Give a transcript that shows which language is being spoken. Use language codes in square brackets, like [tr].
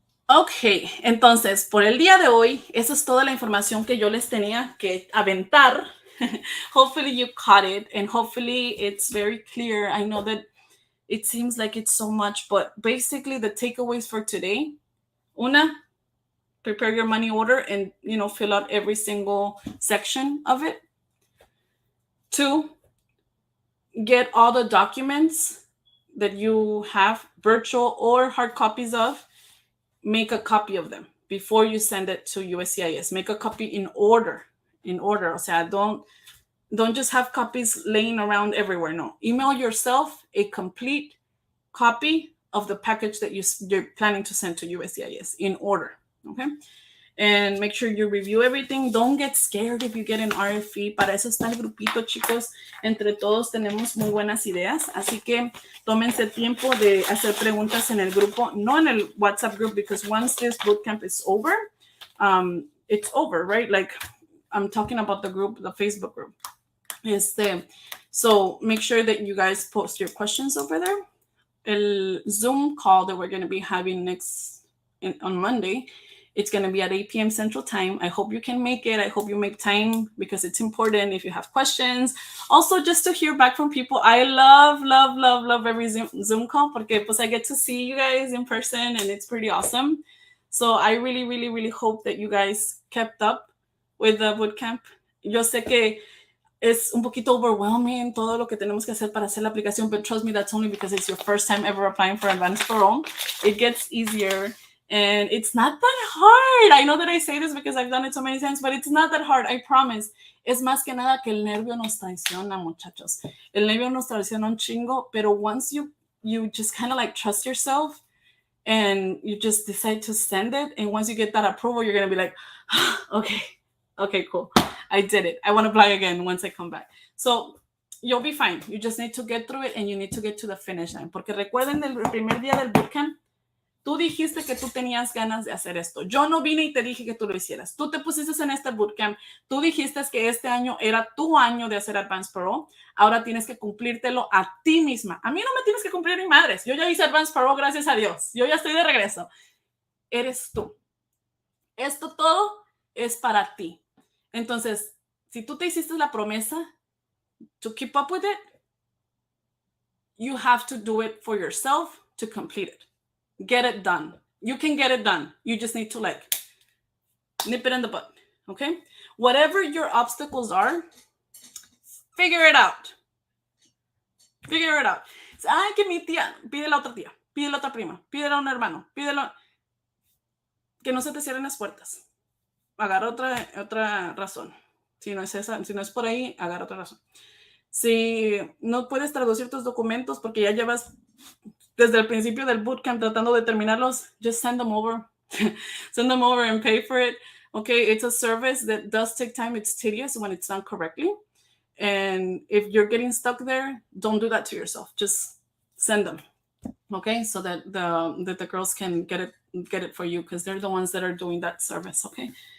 [es] Ok, entonces, por el día de hoy, esa es toda la información que yo les tenía que aventar. [en] Hopefully you caught it, and hopefully it's very clear. I know that it seems like it's so much, but basically the takeaways for today, una, prepare your money order and, fill out every single section of it. 2, get all the documents that you have, virtual or hard copies of. Make a copy of them before you send it to USCIS. Make a copy in order. [es] O sea, [en] don't just have copies laying around everywhere. No. Email yourself a complete copy of the package that you're planning to send to USCIS in order. Okay? And make sure you review everything. Don't get scared if you get an RFE. [es] Para eso está el grupito, chicos. Entre todos tenemos muy buenas ideas. Así que tómense tiempo de hacer preguntas en el grupo. No en el [en] WhatsApp group, because once this bootcamp is over, it's over, right? Like, I'm talking about the group, the Facebook group. So make sure that you guys post your questions over there. El Zoom call that we're going to be having on Monday It's going to be at 8 p.m. Central Time. I hope you can make it. I hope you make time because it's important if you have questions. Also, just to hear back from people. I love every Zoom call [es] porque pues [en] I get to see you guys in person and it's pretty awesome. So I really hope that you guys kept up with the bootcamp. [es] Yo sé que es un poquito overwhelming todo lo que tenemos que hacer para hacer la aplicación, [en] but trust me, that's only because it's your first time ever applying for Advance Parole. It gets easier, and it's not that hard. I know that I say this because I've done it so many times, but it's not that hard, I promise. [es] Es más que nada que el nervio nos traiciona, muchachos. El nervio nos traiciona un chingo, pero [en] once you just kind of like trust yourself, and you just decide to send it, and once you get that approval, you're going to be like, okay, cool. I did it. I want to apply again once I come back. So you'll be fine. You just need to get through it and you need to get to the finish line. [es] Porque recuerden el primer día del bootcamp, tú dijiste que tú tenías ganas de hacer esto. Yo no vine y te dije que tú lo hicieras. Tú te pusiste en este bootcamp. Tú dijiste que este año era tu año de hacer Advance Parole. Ahora tienes que cumplírtelo a ti misma. A mí no me tienes que cumplir ni madres. Yo ya hice Advance Parole, gracias a Dios. Yo ya estoy de regreso. Eres tú. Esto todo es para ti. Entonces, si tú te hiciste la promesa [en] to keep up with it, you have to do it for yourself to complete it. Get it done. You can get it done. You just need to like nip it in the bud, okay? Whatever your obstacles are, figure it out. Figure it out. [es] Ay, que mi tía, pídele a otra tía, pídele a otra prima, pídele a un hermano, pídele que no se te cierren las puertas. Agarra otra razón. Si no es esa, si no es por ahí, agarra otra razón. Si no puedes traducir tus documentos porque ya llevas desde el principio del bootcamp tratando de terminarlos, [en] just send them over. Send them over and pay for it. Okay, it's a service that does take time. It's tedious when it's done correctly. And if you're getting stuck there, don't do that to yourself. Just send them. Okay, so that the girls can get it for you because they're the ones that are doing that service. Okay.